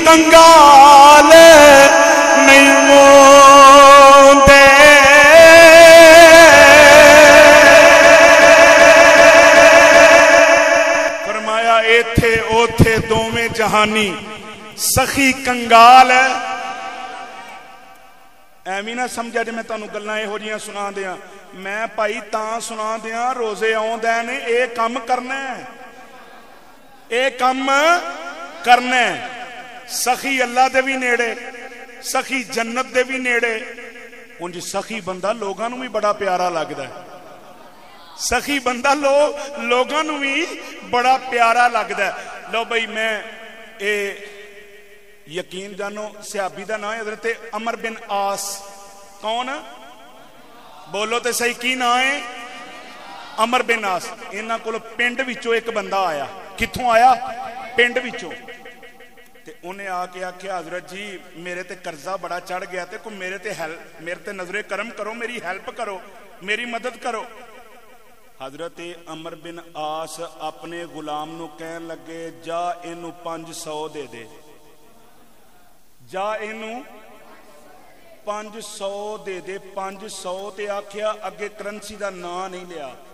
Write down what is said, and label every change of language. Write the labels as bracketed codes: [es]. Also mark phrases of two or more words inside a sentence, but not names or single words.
[pa] کنگال نہیں ہوندے فرمایا ایتھے اوتھے دوویں جہانی سخی کنگال ہے ایویں نہ سمجھا جی میں تانوں گلاں یہو جیاں سنا دیاں میں بھائی تاں سنا دیاں روزے آوندے نے اے کم کرنا ہے اے کم کرنا ہے سخی اللہ دے بھی نیڑے سخی جنت دے بھی نیڑے انج سخی بندہ لوگاں نوں بھی بڑا پیارا لگدا ہے سخی بندہ لوگاں نوں بھی بڑا پیارا لگدا ہے لو بھائی میں اے یقین جانو صحابی دا نام ہے حضرت عمر بن عاص کون بولو تے صحیح کی نام ہے عمر بن عاص انہاں کول پنڈ وچوں ایک بندہ آیا کتھوں آیا پنڈ وچوں تے انہیں آ کے آکھیا حضرت جی میرے تے قرضہ بڑا چڑھ گیا تے کوئی میرے تے نظر کرم کرو میری ہیلپ کرو میری مدد کرو حضرت عمر بن عاص اپنے غلام نو کہن لگے جا اینو 500 دے دے جا اینو 500 دے دے 500 تے آکھیا اگے کرنسی دا نا نہیں لیا